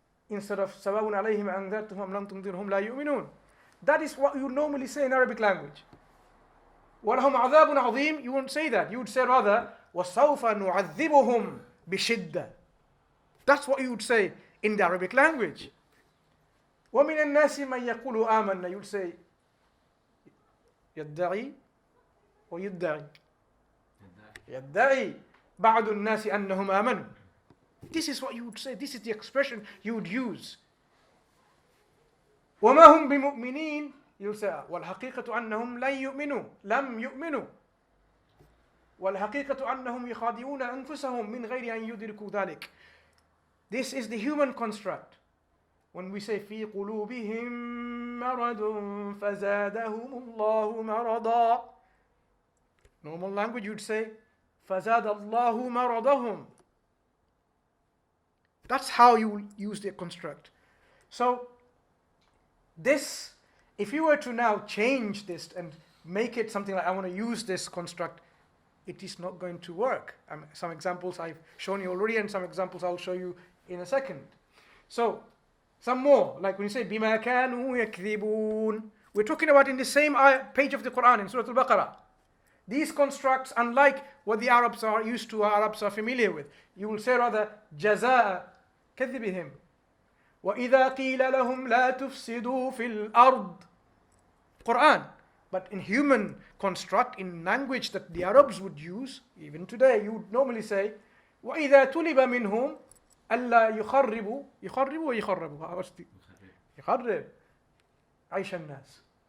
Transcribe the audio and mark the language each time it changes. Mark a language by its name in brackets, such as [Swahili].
[English] Instead of [Arabic] سَوَاءٌ عَلَيْهِمْ أَنذَرْتُهُمْ لَمْ تُنذِرْهُمْ لَا يُؤْمِنُونَ. [English] That is what you normally say in Arabic language. [Arabic] وَلَهُمْ عَذَابٌ عَظِيمٌ. [English] You wouldn't say that. You would say rather, [Arabic] وَسَوْفَ نُعَذِّبُهُمْ بِشِدَّةٍ. [English] That's what you would say in the Arabic language. [Arabic] وَمِنَ النَّاسِ مَن يَقُولُ آمَنَّا. [English] You would say [Arabic] يَدَّعِي وَيُدَّعِي يَدَّعِي بَعْضُ النَّاسِ أَنَّهُمْ آمَنُوا. [English] This is what you would say. This is the expression you would use. [Arabic] وَمَا هُمْ بِمُؤْمِنِينَ. [English] You'll say [Arabic] وَالْحَقِيقَةُ أَنَّهُمْ لَمْ يُؤْمِنُوا وَالْحَقِيقَةُ أَنَّهُمْ يُخَادِعُونَ أَنفُسَهُمْ مِنْ غَيْرِ أَنْ يُدْرِكُوا ذَلِكَ. [English] This is the human construct. When we say [Arabic] فِي قُلُوبِهِمْ مَرَضٌ فَزَادَهُمُ اللَّهُ مَرَضًا. [English] Normal language you'd say [Arabic] فَزَادَ اللَّهُ مَرَضَهُمْ. [English] That's how you use the construct. So this, if you were to now change this and make it something like, I want to use this construct it is not going to work. Some examples I've shown you already, and some examples I'll show you in a second. So, some more, like when you say, [Arabic] بِمَا كَانُوا يَكْذِبُونَ, [English] we're talking about in the same page of the Quran, in Surah Al-Baqarah. These constructs, unlike what the Arabs are used to, Arabs are familiar with. You will say rather, [Arabic] جَزَاءَ كَذِبِهِمْ وَإِذَا قِيلَ لَهُمْ لَا تُفْسِدُوا فِي الْأَرْضِ. [English] Quran. But in human construct, in language that the Arabs would use, even today, you would normally say, [Arabic] وَإِذَا تُلِبَ مِنْهُمْ أَلَّا يُخَرِّبُوا وَيُخَرِّبُوا. [English] What's the [Arabic] يخرب عيش الناس.